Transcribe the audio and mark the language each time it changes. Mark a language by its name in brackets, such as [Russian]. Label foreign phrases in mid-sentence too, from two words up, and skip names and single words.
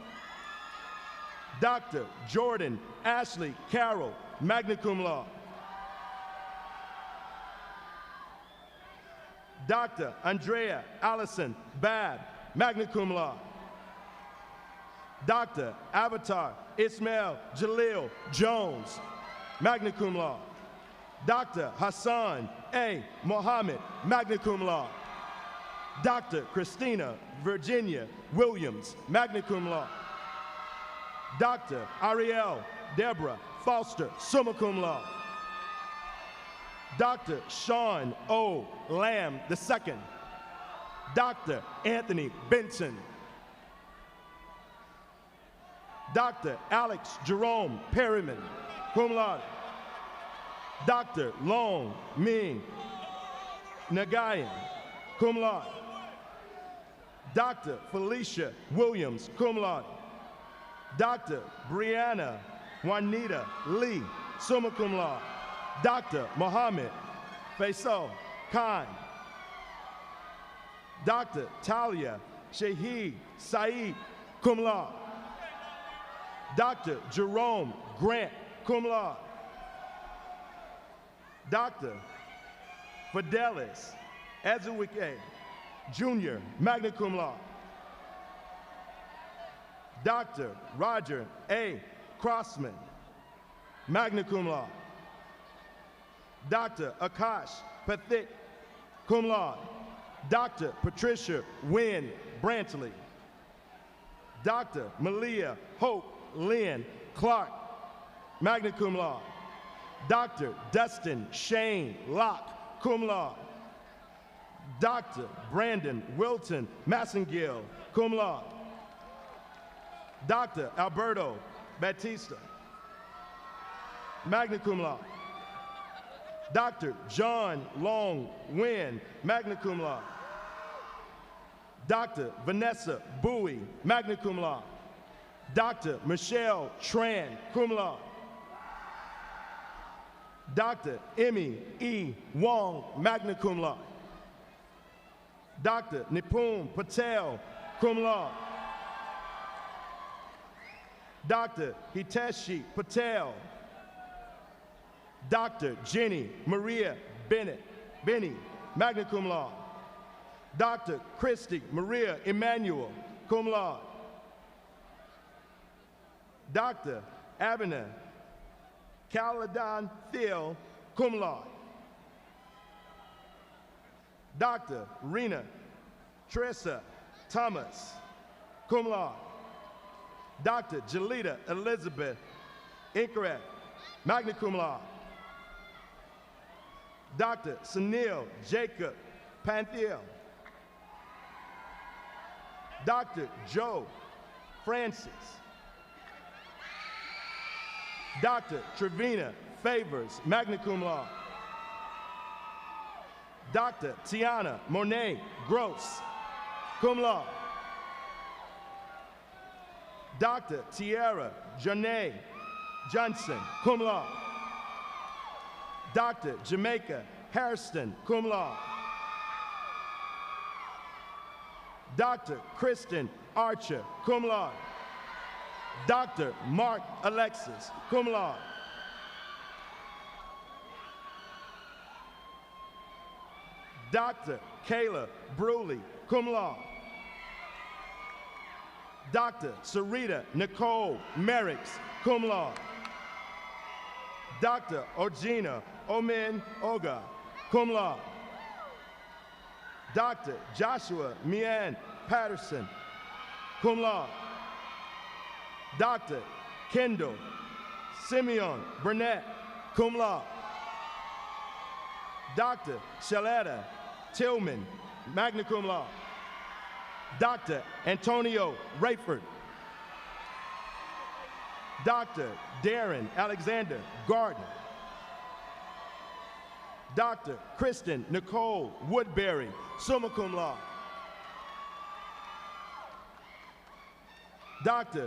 [English] Dr. Jordan Ashley Carroll, [Latin] magna cum laude. [English] Dr. Andrea Allison Babb, [Latin] magna cum laude. [English] Dr. Avatar Ismail Jalil Jones, [Latin] magna cum laude. [English] Dr. Hassan A. Mohammed, [Latin] magna cum laude. [English] Dr. Christina Virginia Williams, [Latin] magna cum laude. [English] Dr. Ariel Deborah Foster, [Latin] summa cum laude. [English] Dr. Sean O. Lamb II. Dr. Anthony Benson. Dr. Alex Jerome Perryman, [Latin] cum laude. [English] Dr. Long Ming Nagayan, [Latin] cum laude. [English] Dr. Felicia Williams, [Latin] cum laude. [English] Dr. Brianna Juanita Lee, [Latin] summa cum laude. [English] Dr. Mohammed Faisal Khan. Dr. Talia Shaheed Saeed, [Latin] cum laude. [English] Dr. Jerome Grant, [Latin] cum laude. [English] Dr. Fidelis Ezuwike Jr., [Latin] magna cum laude. [English] Dr. Roger A. Crossman, [Latin] magna cum laude. [English] Dr. Akash Pathik, [Latin] cum laude. [English] Dr. Patricia Wynn Brantley. Dr. Malia Hope Lynn Clark, [Latin] magna cum laude. [English] Dr. Dustin Shane Locke, [Latin] cum laude. [English] Dr. Brandon Wilton Massengill, [Latin] cum laude. [English] Dr. Alberto Batista, [Latin] magna cum laude. [English] Dr. John Long Wynn, [Latin] magna cum laude. [English] Dr. Vanessa Bowie, [Latin] magna cum laude. [English] Dr. Michelle Tran, [Latin] cum laude. [English] Dr. Emmy E. Wong, [Latin] magna cum laude. [English] Dr. Nipun Patel, [Latin] cum laude. [English] Dr. Hiteshi Patel. Dr. Jenny Maria Benny, [Latin] magna cum laude. [English] Dr. Christy Maria Emanuel, [Latin] cum laude. [English] Dr. Abner Caladon Thiel, [Latin] cum laude. [English] Dr. Rena Tressa Thomas, [Latin] cum laude. [English] Dr. Jalita Elizabeth Incorrect, [Latin] magna cum laude. [English] Dr. Sunil Jacob Panthiel. Dr. Joe Francis. Dr. Trevina Favors, [Latin] magna cum laude. [English] Dr. Tiana Monet Gross, [Latin] cum laude. [English] Dr. Tierra Janae Johnson, [Latin] cum laude. [English] Dr. Jamaica Hairston, [Latin] cum laude. [English] Dr. Kristen Archer, [Latin] cum laude. [English] Dr. Mark Alexis, [Latin] cum laude. [English] Dr. Kayla Bruley, [Latin] cum laude. [English] Dr. Sarita Nicole Merricks, [Latin] cum laude. [English] Dr. Ogina Omen Oga, [Latin] cum laude. [English] Dr. Joshua Mian Patterson, [Latin] cum laude. [English] Dr. Kendall Simeon Burnett, [Latin] cum laude. [English] Dr. Shaletta Tillman, [Latin] magna cum laude. [English] Dr. Antonio Rayford. Dr. Darren Alexander Gardner. Dr. Kristen Nicole Woodbury, [Latin] summa cum laude. [English] Dr.